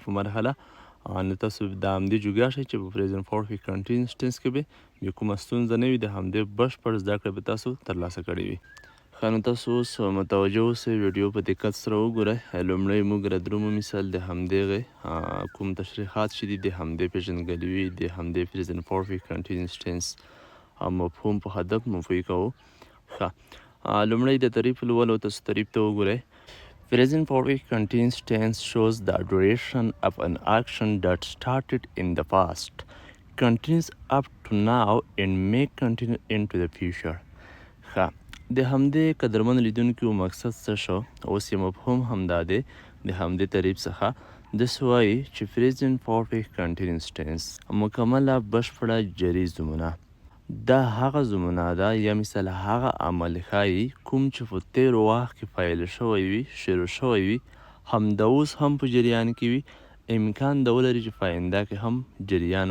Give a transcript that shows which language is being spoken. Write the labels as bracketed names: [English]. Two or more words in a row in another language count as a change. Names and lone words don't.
[Pashto] په مرحله نو تاسو د همدې جوګه شئ چې په [English] present perfect continuous tense [Pashto] کې به بیا کومه ستونزه نه وي د همدې بشپړ زده کړه به تاسو ترلاسه کړې وي ښه نو تاسو اوس متوجه اوسئ ویډیو په دقت سره وګورئ لومړی موږ ردرومو مثال د همدغې کوم تشریحات چې دي د همدې پېژندګلوي د همدې [English] present perfect continuous tense [Pashto] مفهوم په هدف مفهوم کوو ښه لومړی د تعریف لولو تاسو تعریف ته وګورئ [English] Present perfect continuous tense shows the duration of an action that started in the past, continues up to now and may continue into the future. [Pashto] ښه د همدې قدرمن لیدونکو مقصد څه شو اوس یې مفهوم همدا دی د همدې تعریف څخه داسې وایي چې [English] present perfect continuous tense [Pashto] مکمله بشپړه جري زمونه دا هغه زمونه ده یا مثال هغه عمل ښایي کوم چې په تېرو وخت کې فایل شوی وي شروع شوی وي همدا اوس هم په جریان کې وي امکان د ولري چې په آینده کې هم جریان